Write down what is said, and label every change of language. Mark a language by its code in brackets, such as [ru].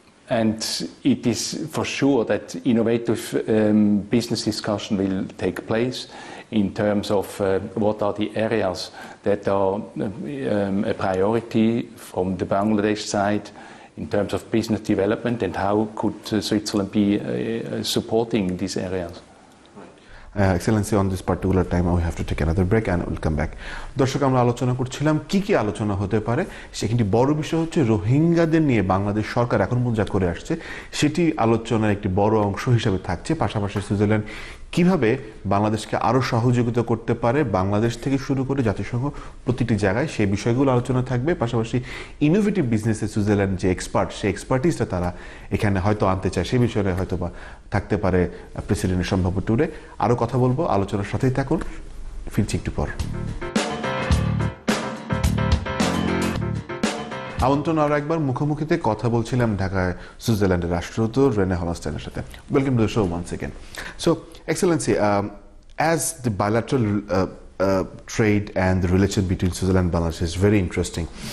[en] And it is for sure that innovative business discussion will take place in terms of what are the areas that are a priority from the Bangladesh side in terms of business development, and how could Switzerland be supporting these areas. Excellency, on this particular time we have to take another break and we'll come back. [bn] দর্শক, আমরা আলোচনা করছিলাম কি আলোচনা হতে পারে। সেখানে বড় বিষয় হচ্ছে রোহিঙ্গাদের নিয়ে বাংলাদেশ সরকার এখন পর্যন্ত যা করে আসছে সেটি আলোচনার একটি বড় অংশ হিসেবে থাকছে। পাশাপাশি সুইজারল্যান্ড কিভাবে বাংলাদেশকে আরো সহযোগিতা করতে পারে, বাংলাদেশ থেকে শুরু করে জাতিসংঘ প্রতিটি জায়গায় সেই বিষয়গুলো আলোচনা থাকবে। পাশাপাশি ইনোভেটিভ বিজনেসে সুইজারল্যান্ড যে এক্সপার্ট, সেই এক্সপার্টিসটা তারা এখানে হয়তো আনতে চায়, সেই বিষয়ে হয়তো বা থাকতে পারে প্রেসিডেন্টের সম্ভাব্য ট্যুরে। আরো কথা বলবো, আলোচনার সাথেই থাকুন, ফিরছি একটু পর। আমন্ত্রণ আরো একবার, মুখোমুখিতে কথা বলছিলাম ঢাকায় সুইজারল্যান্ডের রাষ্ট্রদূত রেনে হলস্টাইনের সাথে। [en] Welcome to the show once again. So excellency, as the bilateral trade and the relation between Switzerland and Bangladesh is very interesting.